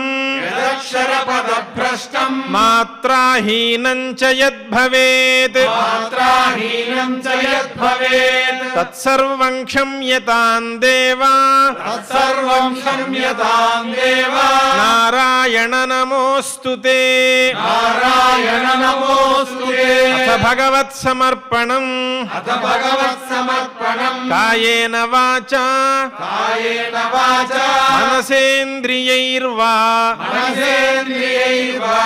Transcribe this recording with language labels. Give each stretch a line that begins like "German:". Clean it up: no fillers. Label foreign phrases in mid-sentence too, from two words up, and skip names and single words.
Sanskrit: यदक्षरपदभ्रष्टम् मात्राहीनं च यद्भवेत् मात्राहीनं च यद्भवेत् तत्सर्वं क्षम्यतां देव तत्सर्वं क्षम्यतां देव नारायण నారాయణ నమోస్తుతే నారాయణ నమోస్తుతే అథ భగవత్ సమర్పణం అథ భగవత్ సమర్పణం కాయేన వాచా కాయేన వాచా మనసేంద్రియైర్వా మనసేంద్రియైర్వా